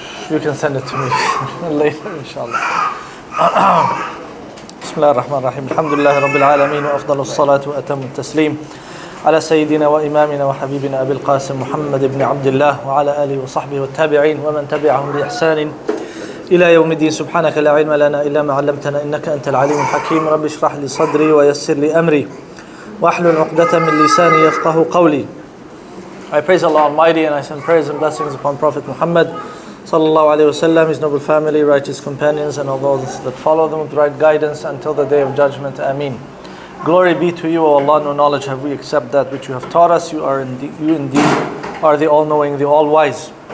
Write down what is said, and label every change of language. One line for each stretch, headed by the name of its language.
English: You can send it to me later inshallah.
Arabic: بسم الله الرحمن الرحيم. الحمد لله رب العالمين وأفضل الصلاة وأتم التسليم على سيدنا وإمامنا وحبيبنا أبي القاسم محمد بن عبد الله وعلى آله وصحبه والتابعين ومن تبعهم بإحسان إلى يوم الدين. سبحانك لا علم لنا إلا ما علمتنا إنك أنت العليم الحكيم. رب اشرح لي صدري ويسر لي أمري واحلل عقدة من لساني يفقه قولي.
English: I praise Allah Almighty and I send praise and blessings upon Prophet Muhammad sallallahu alaihi wasallam, his noble family, righteous companions, and all those that follow them with right guidance until the day of judgment. Ameen. Glory be to you, O Allah. No knowledge have we except that which you have taught us. You indeed are the all-knowing, the all-wise.